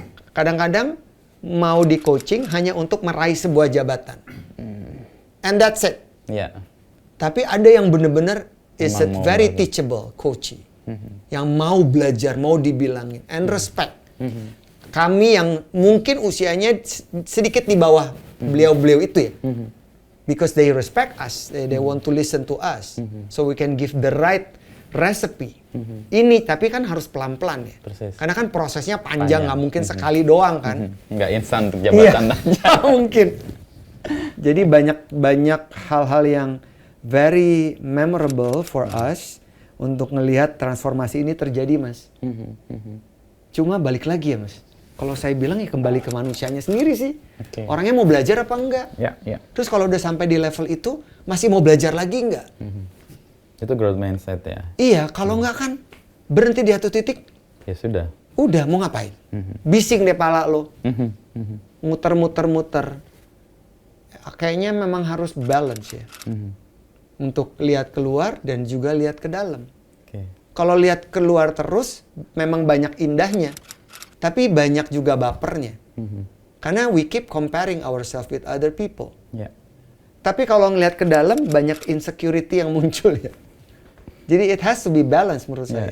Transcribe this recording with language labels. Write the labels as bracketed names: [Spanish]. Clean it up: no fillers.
[Indonesian] Kadang-kadang mau di coaching hanya untuk meraih sebuah jabatan. [English] And that's it. [Indonesian] Iya. Tapi ada yang benar-benar [English] is a [Indonesian] Memang mau [English] very [Indonesian] belajar. [English] teachable coaching. [Indonesian] Yang mau belajar, mau dibilangin. [English] And respect. [Indonesian] Kami yang mungkin usianya sedikit di bawah beliau-beliau itu ya. [English] Because they respect us. They want to listen to us. So we can give the right recipe. [Indonesian] Ini tapi kan harus pelan-pelan ya. Persis. Karena kan prosesnya panjang, nggak mungkin sekali doang kan. Nggak instan untuk jabatan aja. Nggak mungkin. Jadi banyak hal-hal yang [English] very memorable for us [Indonesian] untuk ngelihat transformasi ini terjadi, Mas. Cuma balik lagi ya, Mas. Kalau saya bilang ya kembali ke manusianya sendiri sih. Oke. Orangnya mau belajar apa enggak? Ya. Terus kalau udah sampai di level itu masih mau belajar lagi enggak? Itu growth mindset ya. Iya, kalau enggak kan berhenti di satu titik. Ya sudah. Udah, mau ngapain? Bising deh pala lo. Muter. Kayaknya memang harus balance ya. Untuk lihat keluar dan juga lihat ke dalam. Oke. Kalau lihat keluar terus, memang banyak indahnya. Tapi banyak juga bapernya. Karena [English] we keep comparing ourselves with other people. [Indonesian] Ya. Tapi kalau ngelihat ke dalam, banyak insecurity yang muncul ya. Jadi [English] it has to be balanced [Indonesian] menurut saya.